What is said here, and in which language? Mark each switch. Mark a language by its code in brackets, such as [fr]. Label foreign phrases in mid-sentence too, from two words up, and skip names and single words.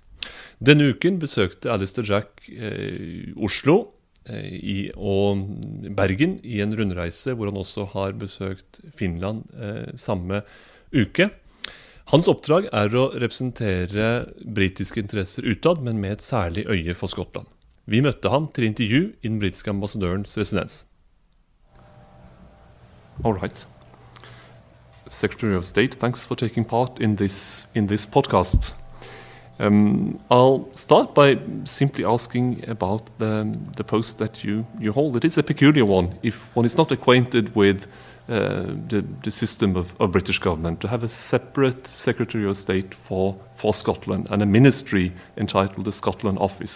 [no] Denne uken besøkte Alister Jack Oslo og Bergen i en rundreise hvor han også har besøkt Finland samme uke. Hans oppdrag å representere britiske interesser utad, men med et særlig øye for Skottland. Vi møtte ham til intervju i den britiske ambassadørens residens. [en] All right. Secretary of State, thanks for taking part in this podcast. I'll start by simply asking about the post that you hold. It is a peculiar one if one is not acquainted with the system of British government, to have a separate Secretary of State for Scotland and a ministry entitled the Scotland Office.